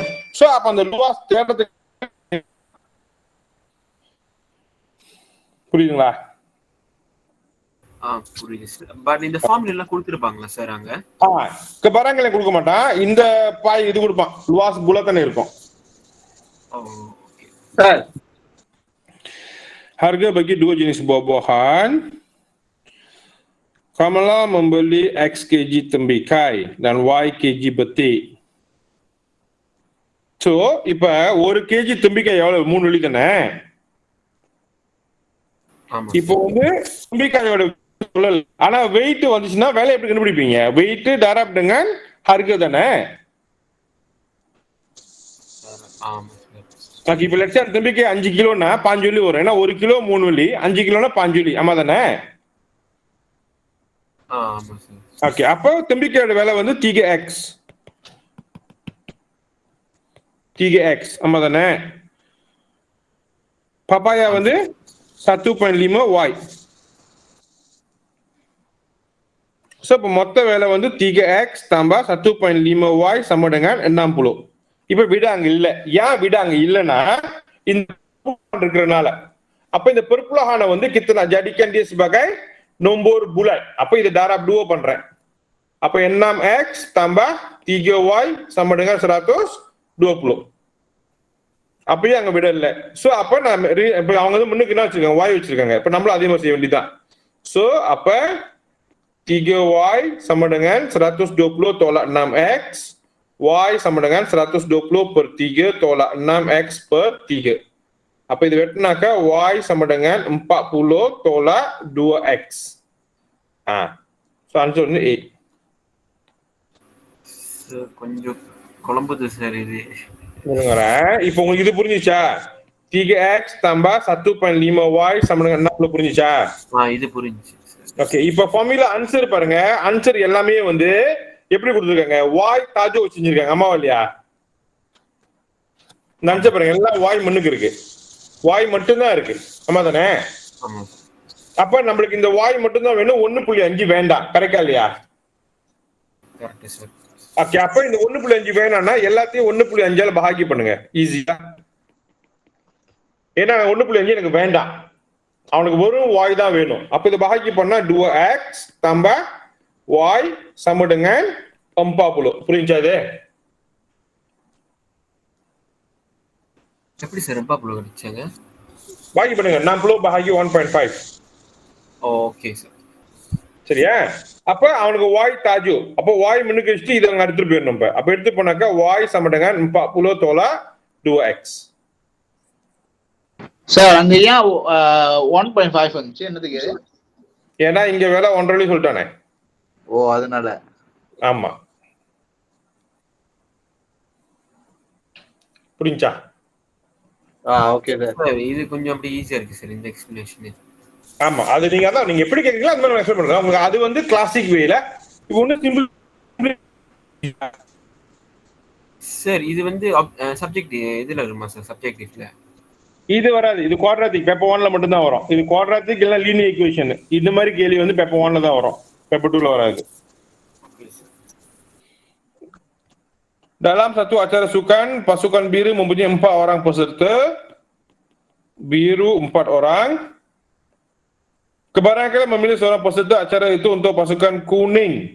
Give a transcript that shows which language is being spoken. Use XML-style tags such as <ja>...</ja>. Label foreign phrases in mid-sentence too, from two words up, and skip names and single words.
<ta>சோ அப்ப அந்த லுவாஸ் தேடுறதுக்கு புரியுதுங்களா? புரியுது சார். பட் இந்த ஃபார்முலா எல்லாம் கொடுத்திருப்பாங்களா சார் அங்க?</ta> <ms>kebarang kalian</ms> <ta>கொடுக்க மாட்டான், இந்த பாய் இது கொடுப்பான்,</ta> <ms>luas bulatan</ms> <ta>இருக்கும். ஓகே சார்.</ta> <ms>Harga bagi 2 jenis buah-buahan. Kamalah membeli X kg tembikai dan Y kg betik.</ms> <ta>So, இப்ப 1 kg tembikai எவ்வளவு? 3 வெள்ளி தானே? இப்போ வந்து tembikai-யோட ஆனா வெயிட் வந்துச்சுன்னா வேலை எப்படி கண்டுபிடிப்பீங்க? வெயிட்</ta> <ms>darab dengan harga</ms> <ta>தானே? ஆமா. இப்ப லட்சம் தம்பிக்கு 5 கிலோனா 5 வெள்ளி வரும். ஏன்னா 1 கிலோ 3 வெள்ளி, 5 கிலோனா 5 வெள்ளி. ஆமா தானே? ஓகே, அப்போ தம்பிக்கையோட விலை வந்து 3x. ஆமா தானே? பப்பாயா வந்து 1.5 y. சோ இப்ப மொத்த விலை வந்து</ta> <ms>3x tambah 1.5 y sama dengan 60.</ms> <ta>இப்ப விட அங்க இல்ல. ஏன் விட அங்க இல்லைன்னா இந்த இருக்கிறதுனால.</ta> <ms>Apa இந்த perpuluhan வந்து kita nak jadikan dia sebagai nombor bulat.</ms> <ta>Apa இது darab 2 பண்றேன். அப்ப</ta> <ms>6x tambah 3y sama dengan 120.</ms> <ta>அப்பயும் அங்க விட இல்ல. சோ அப்ப நான் இப்ப அவங்க வந்து முன்னுக்கு என்ன வச்சிருக்காங்க, y வச்சிருக்காங்க. இப்ப நம்மளும் அதே மாதிரி செய்ய வேண்டியதுதான்.</ta> <ms>சோ அப்ப 3y sama dengan 120 tolak 6x, y sama dengan 120 per 3 tolak 6x per 3.</ms> <ta>அப்ப இது வெட்டினாக்கா</ta> <ms>y sama dengan 40 tolak 2x.</ms> <en>So answer</en> <ta>வந்து A. கொஞ்சம் குழம்புது சார் இது. இப்போ உங்களுக்கு இது புரிஞ்சுச்சா?</ta> <ms>3x tambah 1.5y sama dengan 60 புரிஞ்சுச்சா?</ms> <ta>இது புரிஞ்சுச்சு. ஓகே, இப்போ ஃபார்முலா ஆன்சர் பாருங்க. ஆன்சர் எல்லாமே வந்து எப்படி கொடுத்துருக்காங்க? y தாஜோ வச்சிருக்காங்க. அம்மாவா இல்லையா? நினைச்ச பாருங்க, எல்லாம் y முன்னுக்கு இருக்கு. y மட்டும்தான் இருக்கு. ஆமா தானே? அப்ப நம்மளுக்கு இந்த y மட்டும்தான் வேணும், 1.5 வேண்டாம். கரெக்டா இல்லையா? கரெக்ட் சார். ஓகே, அப்ப இந்த 1.5 வேணாம்னா எல்லாத்தையும் 1.5ஆல பாகி பண்ணுங்க ஈஸியா. ஏன்னா 1.5 எனக்கு வேண்டாம், அவனுக்கு வெறும் y தான் வேணும். அப்ப இதை பாகி பண்ணா</ta> <ms>2x tambah y sama dengan 40.</ms> <ta>புரிஞ்சா இது? எப்படி சார் 40 கிடைச்சாங்க? பாகி பண்ணுங்க. 40 bahagi 1.5. ஓகே சார். சரியா? அப்ப அவனுக்கு y தாஜு. அப்ப y முன்னுக்கு வச்சுட்டு இதை அங்க எடுத்துட்டு போயிடணும். அப்ப எடுத்து போனாக்கா</ta> <ms>y sama dengan 40 tolak 2x.</ms> <ta>சார் அங்க ஏன் 1.5 வந்துச்சு? என்னதுக்கு? ஏன்னா இங்க வேலை 1.5 சொல்லிட்டானே. ஓ, அதனால. ஆமா, புரிஞ்சா? ஓகே சார். இது கொஞ்சம் அப்படி ஈஸியா இருக்கு சார் இந்த எக்ஸ்பிளனேஷன். ஆமா, அது நீங்க அதான் நீங்க எப்படி கேக்குறீங்களோ அந்த மாதிரி எக்ஸ்பிளைன் பண்றேன் உங்களுக்கு. அது வந்து கிளாசிக் வேல. இப்போ ஒண்ணு சிம்பிள் சார். இது வந்து சப்ஜெக்ட் இதுல வருமா சார்? சப்ஜெக்டிவ்ல இது வராது. இது</ta> <en>quadratic paper</en> <ta>1ல மட்டும் தான் வரும். இது குவாட்ராட்டிக் இல்ல</ta> <en>linear equation.</en> <ta>இந்த மாதிரி கேள்வி வந்து பேப்பர் 1ல தான் வரும், பேப்பர் 2ல வராது.</ta> <ms>Dalam satu acara sukan, pasukan biru mempunyai 4 orang peserta. Biru 4 orang. Kebarangkalian memilih seorang peserta acara itu untuk pasukan kuning.</ms>